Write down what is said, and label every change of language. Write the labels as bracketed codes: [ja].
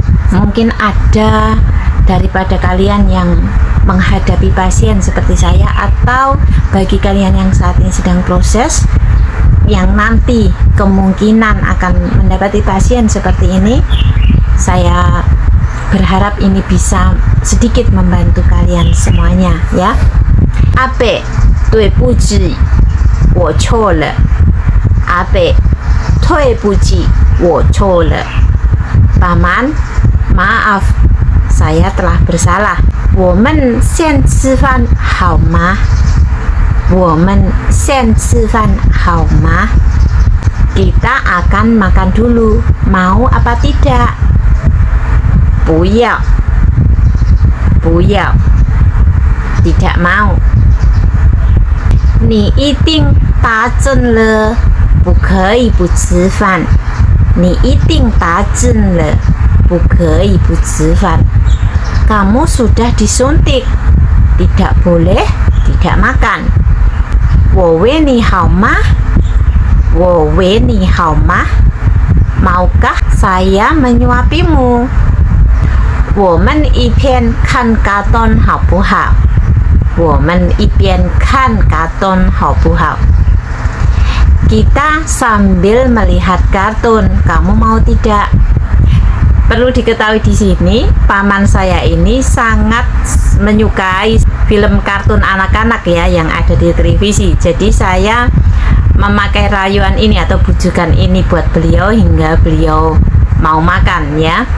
[id] Mungkin ada daripada kalian yang menghadapi pasien seperti saya, atau bagi kalian yang saat ini sedang proses, yang nanti kemungkinan akan mendapati pasien seperti ini. Saya berharap ini bisa sedikit membantu kalian semuanya ya. [zh] Abe, 对不起，我错了。阿贝，对不起，我错了。 [id] Paman, maaf, saya telah bersalah. [zh] 我们先吃饭好吗？我们先吃饭好吗？ [id] Kita akan makan dulu, mau apa tidak? [zh] 不要，不要， [id] tidak mau. [zh] 你一定打针了，不可以不吃饭。你一定打针了，不可以不吃饭。 [id] Kamu sudah disuntik, tidak boleh tidak makan. [zh] 我喂你好吗？我喂你好吗？ [id] Maukah saya menyuapimu? [zh] 我们一边看卡通好不好？我们一边看卡通好不好？ [id] Kita sambil melihat kartun, kamu mau tidak? Perlu diketahui di sini, paman saya ini sangat menyukai film kartun anak-anak ya yang ada di televisi. Jadi saya memakai rayuan ini atau bujukan ini buat beliau hingga beliau mau makan ya.